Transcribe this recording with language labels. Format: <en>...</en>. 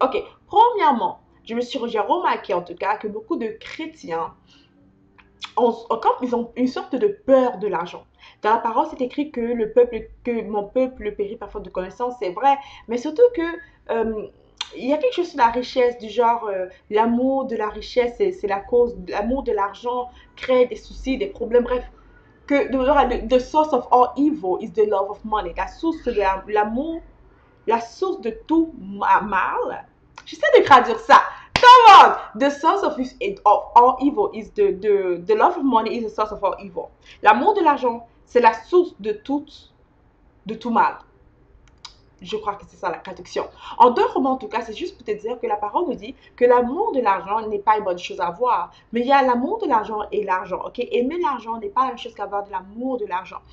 <fr>Ok, premièrement, j'ai remarqué en tout cas que beaucoup de chrétiens comme ils ont une sorte de peur de l'argent. Dans la parole, c'est écrit que mon peuple périt parfois de connaissance, c'est vrai, mais surtout que il y a quelque chose sur la richesse, du genre l'amour de la richesse, c'est la cause, l'amour de l'argent crée des soucis, des problèmes, bref.</fr> <en>The source of all evil is the love of money.</en> <fr>La source de l'amour, la source de tout mal. J'essaie de traduire ça.</fr> <en>Come on! The source of all evil is the love of money is the source of all evil.</en> <fr>L'amour de l'argent, c'est la source de tout mal. Je crois que c'est ça la traduction. En d'autres mots, en tout cas, c'est juste pour te dire que la parole nous dit que l'amour de l'argent n'est pas une bonne chose à avoir. Mais il y a l'amour de l'argent et l'argent, ok? Aimer l'argent n'est pas la même chose qu'avoir de l'amour de l'argent.</fr>